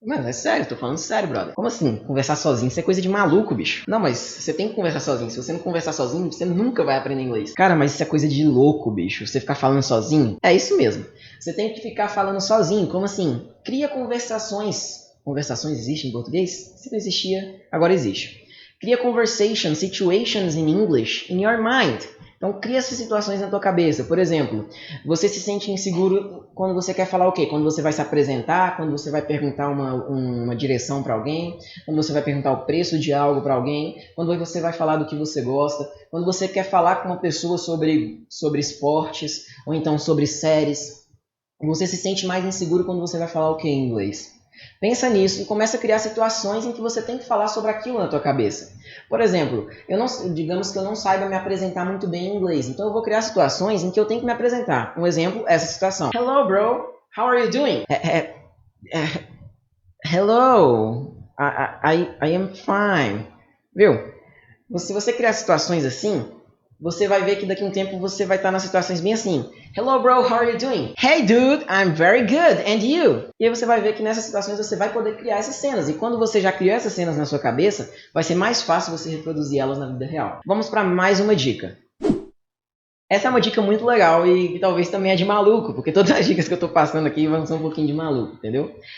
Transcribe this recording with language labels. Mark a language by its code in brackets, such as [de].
[pt] Mano, é sério, tô falando sério, brother. Como assim, conversar sozinho? Isso é coisa de maluco, bicho. Não, mas você tem que conversar sozinho. Se você não conversar sozinho, você nunca vai aprender inglês. Cara, mas isso é coisa de louco, bicho. Você ficar falando sozinho? É isso mesmo. Você tem que ficar falando sozinho. Como assim? Cria conversações. Conversações existem em português? Se não existia, agora existe. Cria [en] conversations, situations in English in your mind. [pt] Então, cria essas situações na tua cabeça. Por exemplo, você se sente inseguro quando você quer falar o quê? Quando você vai se apresentar, quando você vai perguntar uma direção para alguém, quando você vai perguntar o preço de algo para alguém, quando você vai falar do que você gosta, quando você quer falar com uma pessoa sobre esportes, ou então sobre séries. Você se sente mais inseguro quando você vai falar o quê em inglês? Pensa nisso e começa a criar situações em que você tem que falar sobre aquilo na tua cabeça. Por exemplo, digamos que eu não saiba me apresentar muito bem em inglês, então eu vou criar situações em que eu tenho que me apresentar. Um exemplo, essa situação. [en] Hello, bro. How are you doing? Hello. I am fine. [pt] Viu? Se você criar situações assim, você vai ver que daqui a um tempo você vai estar nas situações bem assim. [en] Hello, bro, how are you doing? Hey, dude, I'm very good, and you? [pt] E aí você vai ver que nessas situações você vai poder criar essas cenas. E quando você já criou essas cenas na sua cabeça, vai ser mais fácil você reproduzir elas na vida real. Vamos para mais uma dica. Essa é uma dica muito legal e que talvez também é de maluco, porque todas as dicas que eu tô passando aqui vão ser um pouquinho de maluco, entendeu?